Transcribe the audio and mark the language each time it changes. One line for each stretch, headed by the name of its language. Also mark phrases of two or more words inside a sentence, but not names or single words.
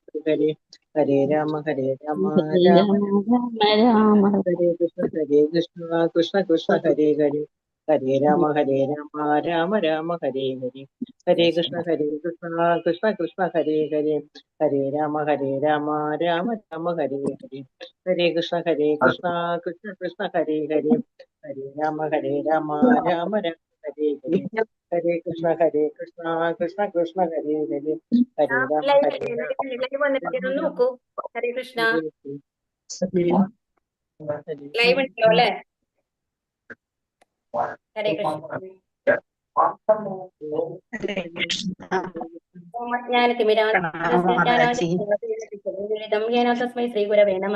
Sanskrit: ഹരേ ഹരേ രാമ രാമ രാമ ഹരേ കൃഷ്ണ കൃഷ്ണ കൃഷ്ണ ഹരേ ഹരേ ഹരേ രാമ രാമ രാമ ഹരേ ഹരേ ഹരേ കൃഷ്ണ കൃഷ്ണ കൃഷ്ണ ഹരേ ഹരേ ഹരേ രാമ രാമ രാമ ഹരേ ഹരേ ഹരേ കൃഷ്ണ കൃഷ്ണ കൃഷ്ണ ഹരേ ഹരേ ഹരേ രാമ രാമ രാമ ഹരേ ഹരേ ഹരേ കൃഷ്ണ കൃഷ്ണ കൃഷ്ണ ഹരേ ഹരേ ഹരേ രാമ
Malayalam: നോക്കൂ. ഹരേ കൃഷ്ണ ലൈവ് ഉണ്ടല്ലോ അല്ലെ?
Sanskrit: ഹരേ കൃഷ്ണ. തസ്മൈ ശ്രീ ഗുരവേ നമഃ.